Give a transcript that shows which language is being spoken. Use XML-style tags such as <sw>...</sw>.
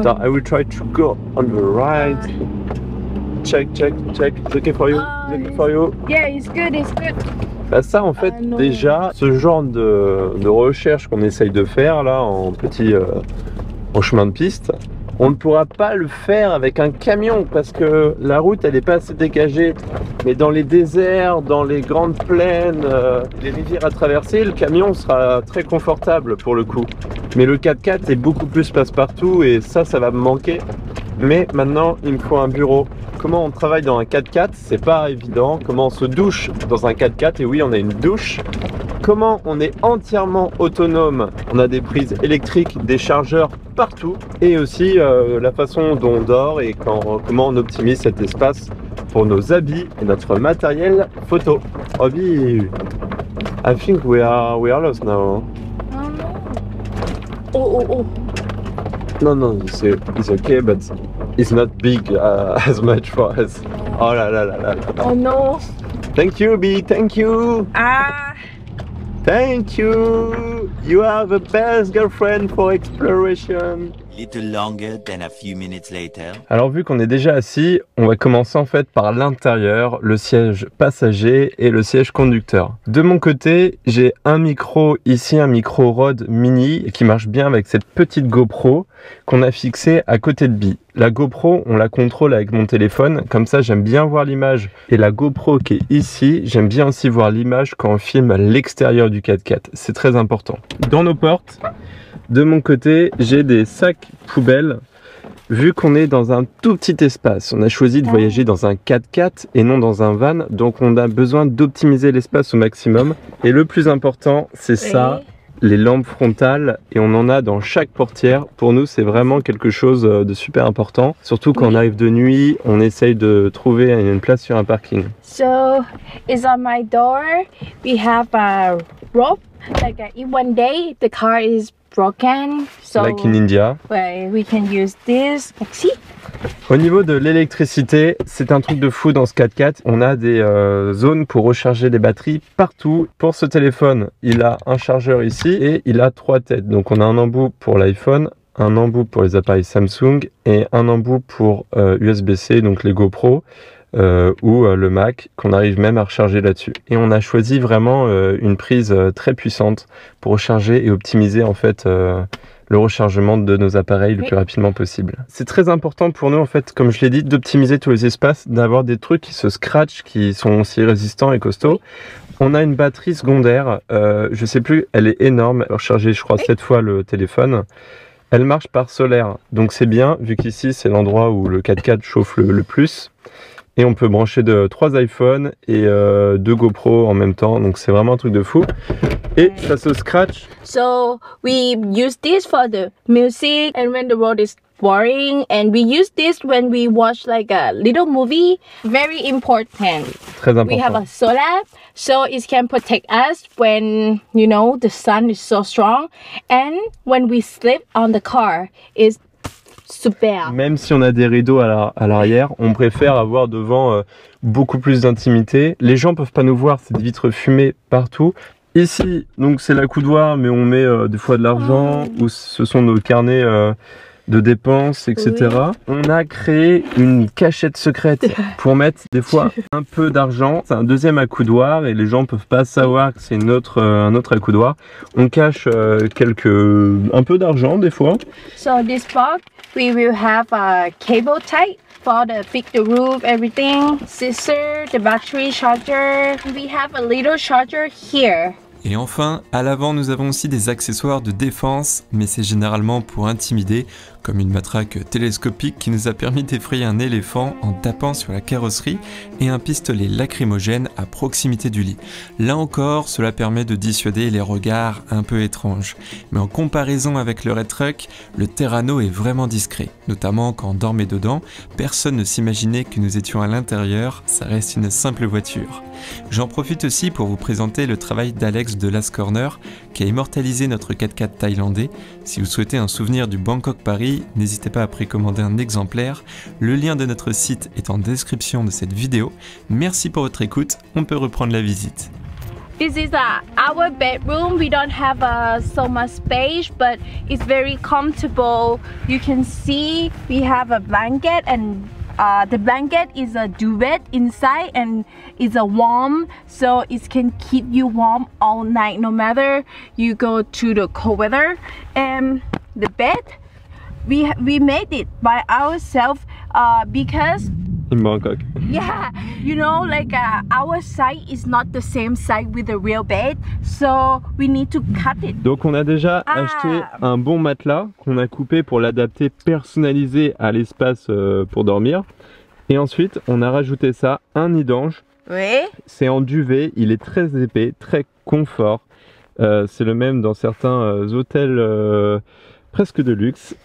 <fr>Attends,</fr> <en>I will try to go on the right. Check, check, check. It's okay for you? It's okay for you? Yeah, it's good, it's good.</en> <fr>Bah ça en fait déjà ce genre de recherche qu'on essaye de faire là en en chemin de piste, on ne pourra pas le faire avec un camion parce que la route elle n'est pas assez dégagée. Mais dans les déserts, dans les grandes plaines, les rivières à traverser, le camion sera très confortable pour le coup. Mais le 4x4 est beaucoup plus passe-partout et ça va me manquer. Mais maintenant il me faut un bureau. Comment on travaille dans un 4x4, c'est pas évident. Comment on se douche dans un 4x4, et oui on a une douche. Comment on est entièrement autonome, on a des prises électriques, des chargeurs partout. Et aussi la façon dont on dort et comment on optimise cet espace pour nos habits et notre matériel photo.</fr> <en>Obi, I think we are lost now. Oh. No, it's okay, but it's not big as much for us.</en> <fr>Oh là là là là là.</fr> <en>Oh no. Thank you, B. Thank you. Ah. Thank you. You are the best girlfriend for exploration. Little longer than a few minutes later.</en> <fr>Alors vu qu'on est déjà assis, on va commencer en fait par l'intérieur, le siège passager et le siège conducteur. De mon côté, j'ai un micro ici, un micro Rode Mini qui marche bien avec cette petite GoPro qu'on a fixée à côté de Bi. La GoPro, on la contrôle avec mon téléphone, comme ça j'aime bien voir l'image. Et la GoPro qui est ici, j'aime bien aussi voir l'image quand on filme l'extérieur du 4x4. C'est très important. Dans nos portes, de mon côté, j'ai des sacs poubelles. Vu qu'on est dans un tout petit espace, on a choisi de voyager dans un 4x4 et non dans un van. Donc on a besoin d'optimiser l'espace au maximum. Et le plus important, c'est ça, les lampes frontales. Et on en a dans chaque portière. Pour nous, c'est vraiment quelque chose de super important. Surtout quand on arrive de nuit, on essaye de trouver une place sur un parking.</fr> <en>So, it's on my door. We have a rope. Like in one day, the car is broken. So, like in India. We can use this. Like, see?</en> <fr>Au niveau de l'électricité, c'est un truc de fou dans ce 4x4. On a des zones pour recharger des batteries partout. Pour ce téléphone, il a un chargeur ici et il a 3 têtes. Donc on a un embout pour l'iPhone, un embout pour les appareils Samsung et un embout pour USB-C, donc les GoPro ou le Mac, qu'on arrive même à recharger là-dessus. Et on a choisi vraiment une prise très puissante pour recharger et optimiser en fait le rechargement de nos appareils le plus rapidement possible. C'est très important pour nous en fait, comme je l'ai dit, d'optimiser tous les espaces, d'avoir des trucs qui se scratchent, qui sont aussi résistants et costauds. On a une batterie secondaire, je sais plus, elle est énorme, elle a rechargé je crois 7 fois le téléphone. Elle marche par solaire, donc c'est bien, vu qu'ici c'est l'endroit où le 4x4 chauffe le plus. Et on peut brancher 3 iPhones et 2 GoPro en même temps, donc c'est vraiment un truc de fou. Et ça se scratch.</fr> <en>So we use this for the music and when the road is boring, and we use this when we watch like a little movie. Very important.</en> <fr>Très important.</fr> <en>We have a solar, so it can protect us when, you know, the sun is so strong, and when we sleep on the car, it's super.</en> <fr>Même si on a des rideaux à l'arrière, on préfère avoir devant beaucoup plus d'intimité. Les gens peuvent pas nous voir, c'est des vitres fumées partout. Ici, donc c'est la coudoir, mais on met des fois de l'argent, ou ce sont nos carnets de dépenses, etc. Oui. On a créé une cachette secrète pour mettre des fois un peu d'argent. C'est un deuxième accoudoir et les gens peuvent pas savoir que c'est un autre accoudoir. On cache un peu d'argent des fois.</fr> <en>So this box, we will have a cable tie for the fix the roof, everything, scissor, the battery charger. We have a little charger here.</en> <fr>Et enfin, à l'avant, nous avons aussi des accessoires de défense, mais c'est généralement pour intimider, comme une matraque télescopique qui nous a permis d'effrayer un éléphant en tapant sur la carrosserie et un pistolet lacrymogène à proximité du lit. Là encore, cela permet de dissuader les regards un peu étranges. Mais en comparaison avec le Red Truck, le Terrano est vraiment discret, notamment quand on dormait dedans, personne ne s'imaginait que nous étions à l'intérieur, ça reste une simple voiture. J'en profite aussi pour vous présenter le travail d'Alex de Last Corner qui a immortalisé notre 4x4 thaïlandais. Si vous souhaitez un souvenir du Bangkok-Paris, n'hésitez pas à précommander un exemplaire. Le lien de notre site est en description de cette vidéo. Merci pour votre écoute, on peut reprendre la visite.</fr> <en>This is our bedroom. We don't have so much space, but it's very comfortable. You can see we have a blanket, and the blanket is a duvet inside, and it's a warm, so it can keep you warm all night, no matter you go to the cold weather. And the bed, we made it by ourselves because in Bangkok. Yeah, you know, like our side is not the same side with the real bed, so we need to cut it.</en> <fr>Donc on a déjà acheté un bon matelas qu'on a coupé pour l'adapter personnalisé à l'espace pour dormir. Et ensuite on a rajouté ça, un nid d'ange. Oui. C'est en duvet, il est très épais, très confort. C'est le même dans certains hôtels presque de luxe.</fr>